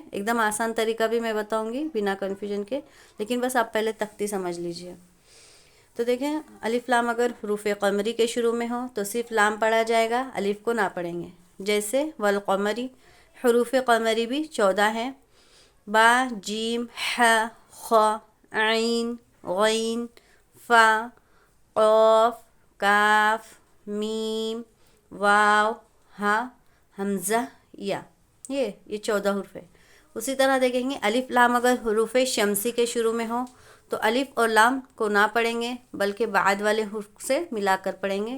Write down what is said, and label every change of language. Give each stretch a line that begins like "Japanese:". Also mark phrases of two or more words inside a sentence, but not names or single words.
Urdu: ایک دم آسان طریقہ بھی میں بتاؤں گی بنا کنفیوژن کے، لیکن بس آپ پہلے تختی سمجھ لیجئے۔ تو دیکھیں الف لام اگر حروف قمری کے شروع میں ہو تو صرف لام پڑھا جائے گا، الف کو نہ پڑھیں گے۔ جیسے والقمری، حروف قمری بھی 14 ہیں، با، جیم، ح، خ، عین، غین، فا، قاف، کاف، میم، واو، ہا، حمزہ، یا، یہ 14 حروف ہے۔ اسی طرح دیکھیں گے الف لام اگر حروف شمسی کے شروع میں ہو تو الف اور لام کو نہ پڑھیں گے بلکہ بعد والے حروف سے ملا کر پڑھیں گے۔